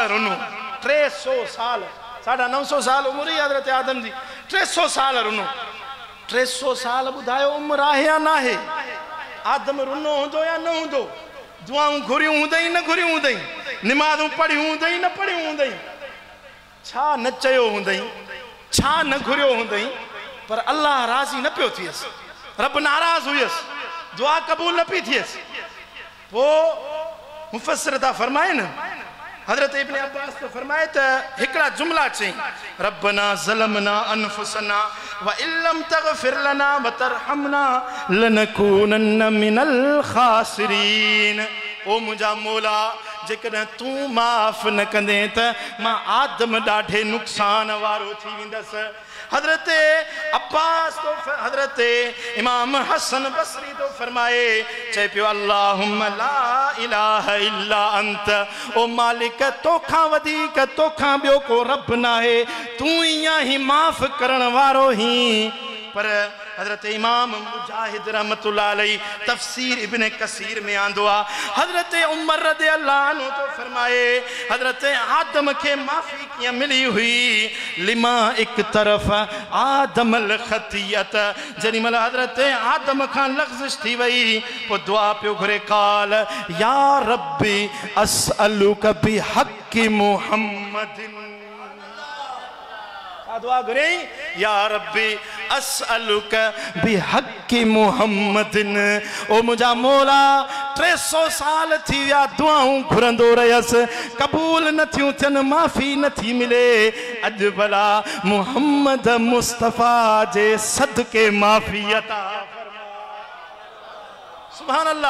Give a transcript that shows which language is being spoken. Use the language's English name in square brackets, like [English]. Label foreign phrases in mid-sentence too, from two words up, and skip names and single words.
[Sindhi] रुनो 300 साल 950 साल उमिरि हुई हज़रत आदम जी 300 साल रुनो 300 साल ॿुधायो उमिरि आहे या न आहे आदम रुनो हूंदो या न हूंदो दुआऊं घुरियूं हूंदई न घुरियूं हूंदई निमाज़ूं पढ़ियूं हूंदई न पढ़ियूं हूंदई छा न चयो हूंदई छा न घुरियो हूंदई पर अल्लाह राज़ी न पियो थियसि रब नाराज़ हुयसि दुआ क़बूल न पई थियसि पोइ मुफ़स्सिर था फरमाइनि हज़रत इब्न अब्बास तो फरमाए त हिकिड़ा जुमला चई [Arabic] ربنا ظلمنا أنفسنا وإن لم تغفر لنا وترحمنا لنكونن من الخاسرين [Sindhi] ओ मुंहिंजा मौला जेकॾहिं तूं माफ़ न कंदे त मां आदम ॾाढे नुक़सान वारो थी वेंदसि हज़रत अब्बास तो हज़रत इमाम हसन बसरी तो फरमाए चए पियो [Arabic] اللهم لا إله إلا أنت [Sindhi] ओ मालिक तोखां वधीक तोखां ॿियो को रब नाहे तूं ईअं ई माफ़ करण वारो ही पर हज़रत इमाम मुजाहिद [Arabic] رحمة الله عليه [Sindhi] तफसीर इब्न कसीर में आंदो आ हज़रत उमर [Arabic] رضي الله عنه [Sindhi] तो फरमाए हज़रत आदम के माफ़ी कीअं मिली हुई [Arabic] لما اقترف آدم الخطيئة [Sindhi] जॾहिं महिल हज़रत आदम खां लग़्ज़िश थी वई पोइ दुआ पियो घुरे [Arabic] قال يا ربي أسألك بحق محمد [Sindhi] दुआ घुरे [Arabic] يا ربي أسألك بحق محمد [Sindhi] ओ मुंहिंजा मौला 300 साल थी विया दुआऊं घुरंदो रहियसि क़बूल न थियूं थियनि माफ़ी नथी मिले अॼु भला मुहम्मद मुस्तफ़ा जे सदके माफ़ी अता सुभान